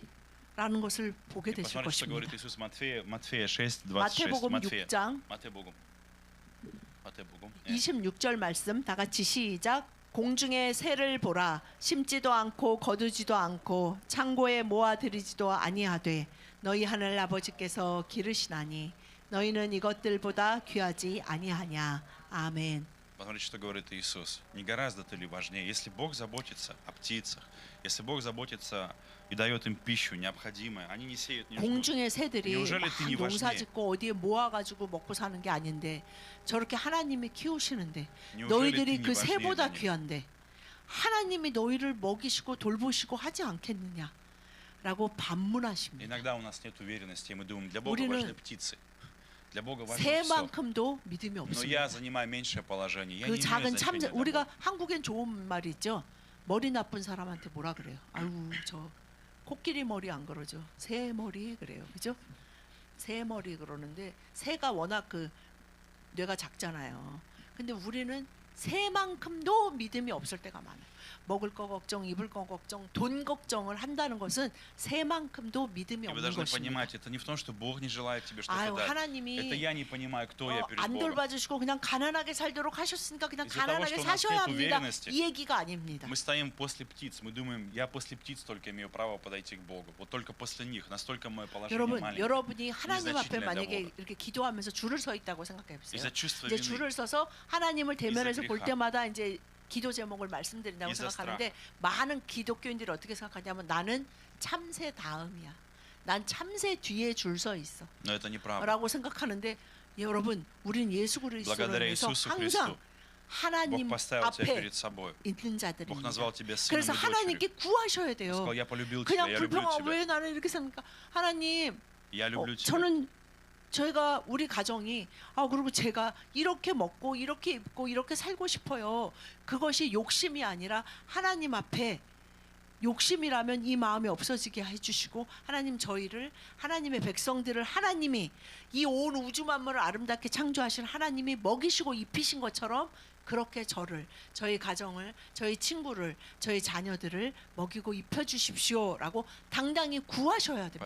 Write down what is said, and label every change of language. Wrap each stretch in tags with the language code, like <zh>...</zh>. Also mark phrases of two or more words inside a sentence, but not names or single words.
<ko>라는 것을 보게</ko> <ru>И</ru> <ko>되실</ko> <ru>посмотрите, что говорит</ru> <ko>것입니다.</ko> <ru>Иисус Матфея 6, 26.</ru> <ko>마태복음</ko> <ru>Матфея.</ru> <ko>6장</ko> <ru>Матея-Богу. Матея-Богу.</ru> <ko>26절 말씀 다 같이 시작. 공중의 새를 보라. 심지도 않고 거두지도 않고 창고에 모아들이지도 아니하되 너희 하늘 아버지께서 기르시나니 너희는 이것들보다 귀하지 아니하냐. 아멘.</ko> <ru>Посмотрите, что говорит Иисус. Не гораздо-то ли важнее, если Бог заботится о птицах, если Бог заботится и дает им пищу необходимую, они не сеют, не жнут.</ru> <ko>공중의 새들이</ko> <ru>Неужели</ru> <ko>막</ko> <ru>ты не</ru> <ko>농사</ko> <ru>важнее?</ru> <ko>짓고 어디에 모아가지고 먹고 사는 게 아닌데 저렇게 하나님이 키우시는데</ko> <ru>Неужели ты</ru> <ko>너희들이</ko> <ru>не</ru> <ko>그</ko> <ru>важнее</ru> <ko>새보다</ko> <ru>для них?</ru> <ko>귀한데 하나님이 너희를 먹이시고 돌보시고 하지 않겠느냐 라고 반문하십니다.</ko> <ru>Иногда у нас нет уверенности, и мы думаем, для Бога</ru> <ko>우리는</ko> <ru>важны птицы. Для Бога важно все.</ru> <ko>새만큼도 믿음이</ko> <ru>Но</ru> <ko>없습니다.</ko> <ru>я занимаю меньшее положение. Я</ru> <ko>그</ko> <ru>не имею</ru> <ko>작은</ko> <ru>значения</ru> <ko>참새</ko> <ru>для</ru> <ko>우리가</ko> <ru>Бога.</ru> <ko>한국엔 좋은 말이 있죠. 머리 나쁜 사람한테 뭐라 그래요? 아유 저 코끼리 머리 안 그러죠. 새 머리 그래요. 그죠? 새 머리 그러는데 새가 워낙 그 뇌가 작잖아요. 근데 우리는 새만큼도 믿음이 없을 때가 많아요. 먹을 거 걱정, 입을 거 걱정, 돈 걱정을 한다는 것은 새만큼도 믿음이</ko> <ru>И вы</ru> <ko>없는</ko> <ru>должны</ru> <ko>것입니다.</ko> <ru>понимать, это не в том, что Бог не желает тебе</ru> <ko>아유</ko> <ru>что-то дать. Это</ru> <ko>하나님이</ko> <ru>я не понимаю, кто я перед</ru> <ko>안</ko> <ru>Богом.</ru> <ko>돌봐주시고 그냥 가난하게 살도록 하셨으니까 그냥</ko> <ru>Из-за того,</ru> <ko>가난하게</ko> <ru>что у нас</ru> <ko>사셔야</ko> <ru>нет</ru> <ko>합니다.</ko> <ru>уверенности,</ru> <ko>이 얘기가 아닙니다.</ko> <ru>Мы стоим после птиц, мы думаем, я после птиц только имею право подойти к Богу. Вот только после них, настолько мое положение</ru> <ko>여러분,</ko> <ru>маленькое.</ru> <ko>여러분이 하나님 앞에</ko> <ru>незначительное для</ru> <ko>만약에</ko> <ru>Бога.</ru> <ko>이렇게 기도하면서 줄을 서 있다고 생각해 보세요.</ko> <ru>Из-за чувства</ru> <ko>이제</ko> <ru>вины,</ru> <ko>줄을 서서 하나님을 대면해서 볼</ko> <ru>grécha.</ru> <ko>때마다 이제 기도 제목을 말씀드린다고</ko> <ru>Из-за</ru> <ko>생각하는데 많은 기독교인들이 어떻게 생각하냐면 나는 참새 다음이야. 난 참새 뒤에 줄 서 있어.</ko> <ru>но это неправда.</ru> <ko>라고 생각하는데 여러분, 우리는 예수 그리스도를</ko> <ru>Благодаря</ru> <ko>위해서</ko> <ru>Иисусу</ru> <ko>항상</ko> <ru>Христу</ru> <ko>하나님</ko> <ru>Бог поставил тебя</ru> <ko>앞에</ko> <ru>перед собой.</ru> <ko>있는</ko> <ru>Бог</ru> <ko>자들입니다.</ko> <ru>назвал тебя сыном</ru> <ko>그래서</ko> <ru>и дочерью.</ru> <ko>하나님께 구하셔야</ko> <ru>Он</ru> <ko>돼요.</ko> <ru>сказал, я полюбил тебя,</ru> <ko>그냥</ko> <ru>я люблю</ru> <ko>불평하고</ko> <ru>тебя.</ru> <ko>왜 나는 이렇게 삽니까? 하나님,</ko> <ru>Я люблю тебя.</ru> <ko>저는 저희가 우리 가정이 그리고 제가 이렇게 먹고 이렇게 입고 이렇게 살고 싶어요. 그것이 욕심이 아니라 하나님 앞에 욕심이라면 이 마음이 없어지게 해주시고 하나님 저희를 하나님의 백성들을 하나님이 이 온 우주 만물을 아름답게 창조하신 하나님이 먹이시고 입히신 것처럼 그렇게 저를 저희 가정을 저희 친구를 저희 자녀들을 먹이고 입혀주십시오라고 당당히 구하셔야 됩니다.</ko>